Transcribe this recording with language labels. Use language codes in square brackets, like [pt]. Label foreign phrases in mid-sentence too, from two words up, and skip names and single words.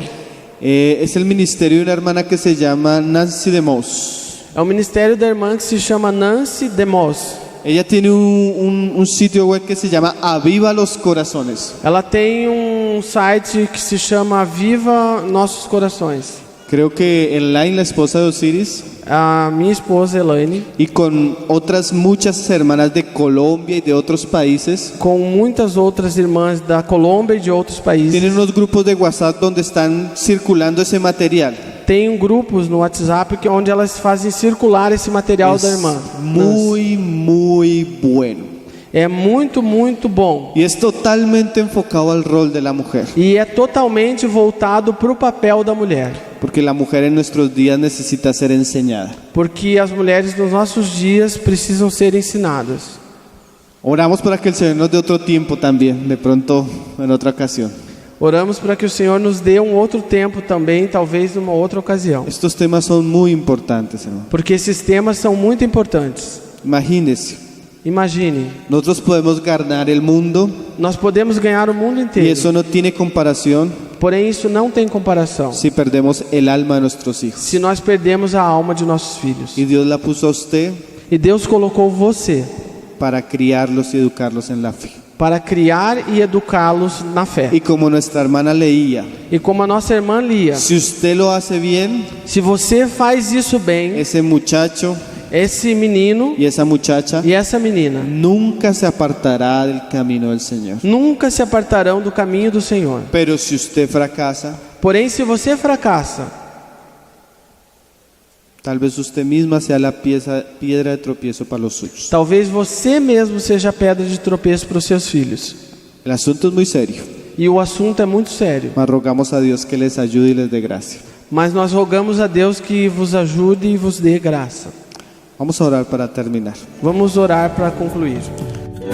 [es] Es el ministerio de una hermana que se llama Nancy DeMoss. [pt] É o ministério da irmã que se chama Nancy DeMoss. [es] Ella tiene un sitio web que se llama Aviva los Corazones. [pt] Ela tem um site que se chama Viva Nossos Corações. [es] Creo que Elaine, la esposa de Osiris, [pt] A minha esposa Elaine, [es] y con otras muchas hermanas de Colombia y de otros países, [pt] com muitas outras irmãs da Colômbia e de outros países, [es] tienen unos grupos de WhatsApp donde están circulando ese material. [pt] tem grupos no WhatsApp onde elas fazem circular esse material da irmã. [es] Muy bueno. [pt] É muito, muito bom. [es] Y es totalmente enfocado al rol de la mujer. [pt] E é totalmente voltado para o papel da mulher. [es] Porque la mujer en nuestros días necesita ser enseñada. [pt] Porque as mulheres nos nossos dias precisam ser ensinadas. [es] Oramos para que el Señor nos dé otro tiempo también, de pronto en otra ocasión. [pt] Oramos para que o Senhor nos dê um outro tempo também, talvez numa outra ocasião. [es] Estos temas son muy importantes, hermano. [pt] Porque esses temas são muito importantes. [es] Imagínense, [pt] Imagine, [es] nosotros podemos ganar el mundo [pt] nós podemos ganhar o mundo [es] y [pt] inteiro. [es] eso no tiene comparación [pt] Porém, isso não tem comparação [es] si perdemos el alma de nuestros hijos. [pt] se nós perdemos a alma de nossos filhos. [es] Y Dios la puso a usted [pt] E Deus colocou você [es] para criarlos y educarlos en la fe. [pt] para criar e educá-los na fé. [es] Y como nuestra hermana leía, [pt] E como a nossa irmã Lia, [es] si usted lo hace bien, [pt] se você faz isso bem, [es] ese muchacho [pt] esse menino [es] y esa muchacha [pt] e essa menina [es] nunca se apartará del camino del Señor. [pt] nunca se apartarão do caminho do Senhor. [es] Pero si usted fracasa, [pt] Porém, se você fracassa, [es] tal vez usted misma sea la piedra de tropiezo para los suyos. [pt] talvez você mesmo seja a pedra de tropeço para os seus filhos. [es] El asunto es muy serio, [pt] E o assunto é muito sério. [es] mas rogamos a Dios que les ayude y les dé gracia. [pt] Mas nós rogamos a Deus que vos ajude e vos dê graça. [es] Vamos a orar para terminar. [pt] Vamos orar para concluir.